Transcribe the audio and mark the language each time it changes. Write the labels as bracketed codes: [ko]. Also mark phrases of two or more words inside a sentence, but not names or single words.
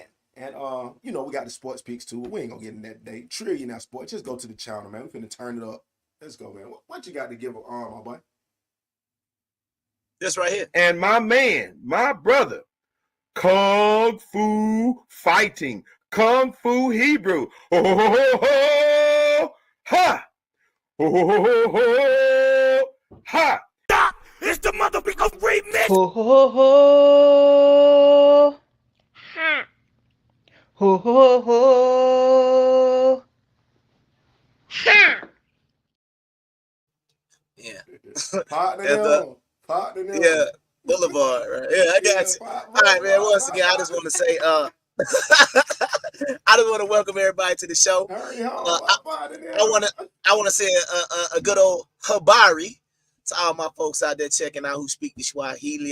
[en] And we got the sports picks too. We ain't gonna get in that day. Trillionaire Sports. Just go to the channel, man. We finna turn it up. Let's go, man. What you got to give my boy? This right here. And my man, my brother, Kung Fu Fighting, Kung Fu Hebrew. Ho ho ho ho ho! Ha! Ho ho ho ho ho! Ha! It's the motherfucking remix. Ho ho ho! Ha! Ho ho ho! Ha! Yeah. Partner them. Yeah. Boulevard, right? Yeah, I got you. All right, man. Once again, I just want to say, I just want to welcome everybody to the show. Hurry home. I want to say a good old habari to all my folks out there checking out who speak the Swahili.